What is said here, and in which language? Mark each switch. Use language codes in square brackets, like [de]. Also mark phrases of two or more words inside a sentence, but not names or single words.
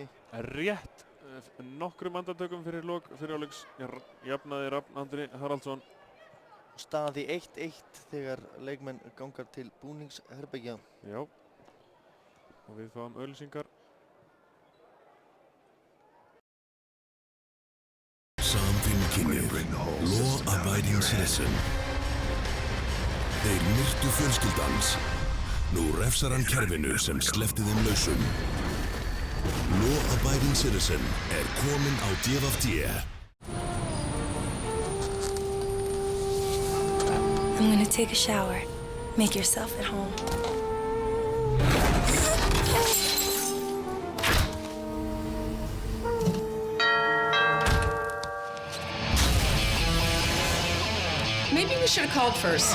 [is] Rétt nokkrum andartökum fyrir lok fyrirháleiks jafnaði Rafn Andri Haraldsson. Staðan því 1-1 þegar leikmenn gangar til búningsherbergja. Já. Og við fáum auglýsingar. Samfélkinni, law-abiding citizen. Þeir myrtu fjölskyldans. Nú refsar hann kerfinu sem sleppti þeim lausum. Law-abiding citizen kominn á DFD. [en] I'm gonna take a shower. Make yourself at home. Maybe we should have called first.